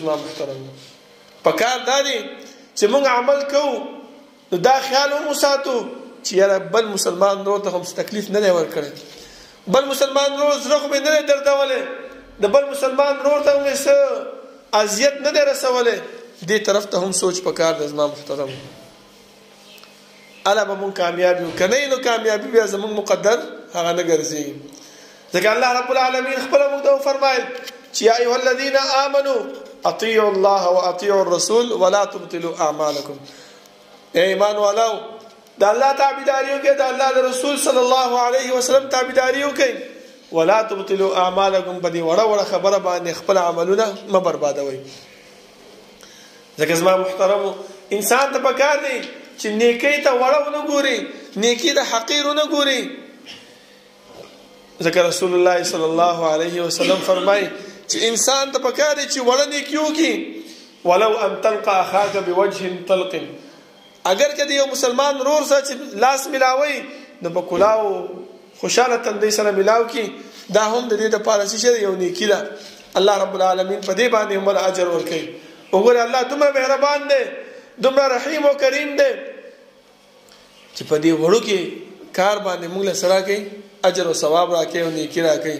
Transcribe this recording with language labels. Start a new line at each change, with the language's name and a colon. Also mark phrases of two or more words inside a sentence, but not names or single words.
Pashto: زما محترم پکار دا دی چې موږ عمل کوو نو دا خیال هم وساتو چې یاره بل مسلمان ورور ته هم تکلیف نه دی ورکړی، بل مسلمان ورور زړه خو مې نه دی دردولی، د بل مسلمان ورور ته مې څه اذیت نه دی رسولی. دې طرف ته هم سوچ پکار دی زما محترم. الا به مونږ کامیاب یو، که نه نو کامیابي بیا زمونږ مقدر هغه نه ګرځي. ځکه الله رب العالمین خپله موږ ته وفرمایل چې
Arabic: یا ایها الذین آمنوا اطیعوا الله واطیعوا الرسول ولا تبطلوا اعمالکم.
Pashto: ای ایمان والو د الله تابعداري وکړئ، د الله د رسول
Arabic: صلی الله علیه وسلم
Pashto: تابعداري وکړئ.
Arabic: ولا تبطلوا اعمالکم،
Pashto: په دې وړه وړه خبره باندې خپل عملونه مه بربادوئ. ځکه زما محترمو انسان ته پکار دی چې نیکی ته وړه ونه ګوري، نیکی د حقیر ونه ګوري. ځکه رسول الله
Arabic: صلی الله علیه وسلم
Pashto: فرمایي چې انسان ته پکار دی چې وړه نیکی وکړي.
Arabic: ولو ان تلقى اخاك بوجه طلق،
Pashto: اگر که د یو مسلمان ورور سره چې لاس ملاوي نو په کلاو خوشاله تندۍ سره ملاو کی، دا هم د دې دپاره چې یو نیکی ده. الله رب العالمین په دې باندې هم اجر ورکوي. وګوره الله دومره مهربان دی، دومره رحیم او کریم دی چې په دې وړو کې کار باندې موږ له سره کوي، اجر او ثواب راکوي او نیکی راکوي.